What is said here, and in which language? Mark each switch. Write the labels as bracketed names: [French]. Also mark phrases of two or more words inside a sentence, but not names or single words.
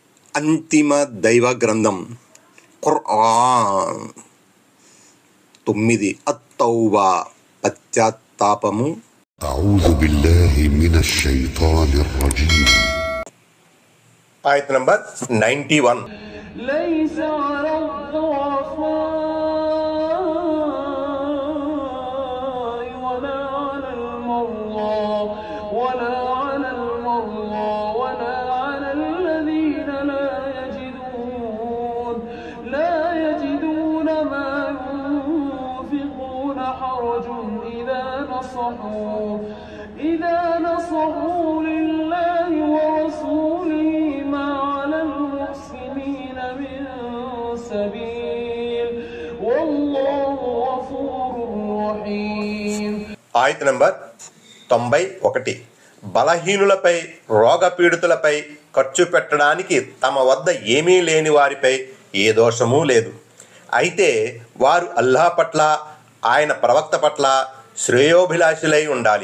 [Telugu] అంతిమ దైవ గ్రంథం ఖుర్ఆన్. 9 అత్తౌబా పశ్చాత్తాపము. [Arabic] أعوذ بالله من الشيطان الرجيم. [Telugu] ఆయత్ నంబర్ 91. [Arabic] ليس على الضعفاء ولا على المرضى ولا على الذين لا يجدون ما ينفقون حرج إذا نصحوا لله ورسوله ما على المحسنين من سبيل والله غفور رحيم. [Telugu] ఆయత్ నంబర్ 91. బలహీనులపై రోగపీడితులపై ఖర్చు పెట్టడానికి తమ వద్ద ఏమీ లేని వారిపై ఏ దోషమూ లేదు. అయితే వారు అల్లాహ్ పట్ల ఆయన ప్రవక్త పట్ల శ్రేయోభిలాషులై ఉండాలి.